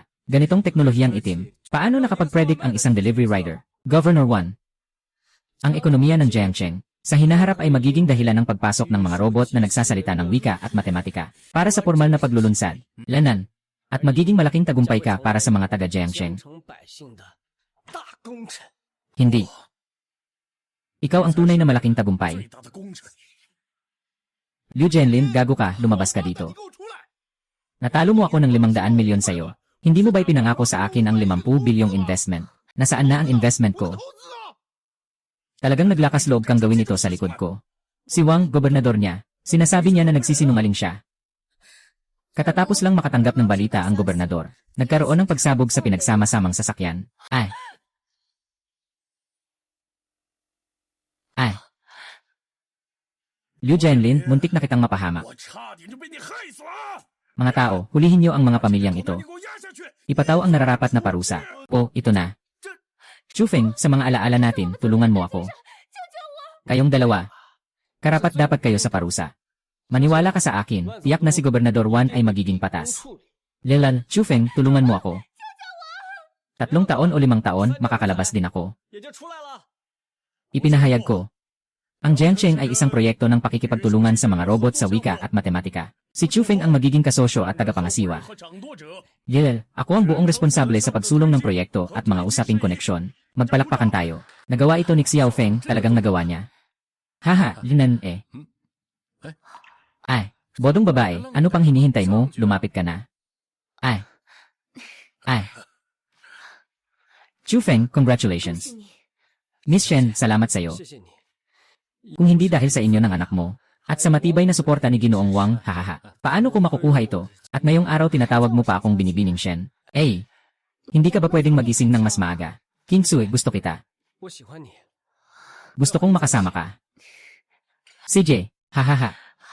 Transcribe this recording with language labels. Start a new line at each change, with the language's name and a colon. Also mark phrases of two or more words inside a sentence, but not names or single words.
Filipino: Ganitong teknolohiyang itim. Paano nakapag-predict ang isang delivery rider? Governor 1. Ang ekonomiya ng Jiangcheng sa hinaharap ay magiging dahilan ng pagpasok ng mga robot na nagsasalita ng wika at matematika para sa formal na paglulunsad, lanan, at magiging malaking tagumpay ka para sa mga taga
Chinese: 江
Filipino: Jiangcheng.
Chinese: 城百姓的大功臣。
Filipino: Hindi. Ikaw ang tunay na malaking tagumpay.
Chinese: 最大的功臣，
Filipino: Liu Jianlin, gago ka, lumabas ka dito.
Chinese: 你给我出来！
Filipino: Natalo mo ako ng 500 milyon sa'yo. Hindi mo ba'y pinangako sa akin ang 50 bilyong investment? Nasaan na ang investment ko?
Chinese: 投资啊！
Filipino: Talagang naglakas loob kang gawin ito sa likod ko. Si Wang, gobernador niya, sinasabi niya na nagsisinungaling siya. Katatapos lang makatanggap ng balita ang gobernador. Nagkaroon ng pagsabog sa pinagsama-samang sasakyan. Ay! Liu Jianlin, muntik na kitang mapahamak.
Chinese: 我差点就被你害死了！
Filipino: Mga tao, hulihin niyo ang mga pamilyang ito.
Chinese: 你给我压下去！
Filipino: Ipataw ang nararapat na parusa. O, ito na. Chu Feng, sa mga alaala natin, tulungan mo ako. Kayong dalawa. Karapat dapat kayo sa parusa. Maniwala ka sa akin, tiyak na si Gobernador Wan ay magiging
Chinese: 不
Filipino: patas.
Chinese: 处理，
Filipino: Lelal, Chu Feng, tulungan mo ako. 3 taon o 5 taon, makakalabas din ako.
Chinese: 也就出来了。
Filipino: Ipinahayag ko. Ang Jiangcheng ay isang proyekto ng pakikipagtulungan sa mga robot sa wika at matematika. Si Chu Feng ang magiging kasosyo at tagapangasiwa.
Chinese: 和掌舵者，
Filipino: Yel, ako ang buong responsable sa pagsulong ng proyekto at mga usaping koneksyon. Magpalakpakan tayo. Nagawa ito ni Xiao Feng, talagang nagawa niya. Haha, Yunan eh. Ay, bodong babae, ano pang hinihintay mo? Lumapit ka na. Ay. Chu Feng,
Chinese: 谢 congratulations. 谢你，
Filipino: Miss Shen, salamat sa'yo.
Chinese: 谢谢你。
Filipino: Kung hindi dahil sa inyo ng anak mo, at sa matibay na suporta ni Ginoong Wang, hahaha. Paano ko makukuha ito? At ngayong araw tinatawag mo pa akong binibining Shen. Eh, hindi ka ba pwedeng magising ng mas maaga? King Sui, gusto kita.
Chinese: 我喜欢你。
Filipino: Gusto kong makasama ka. CJ, hahaha.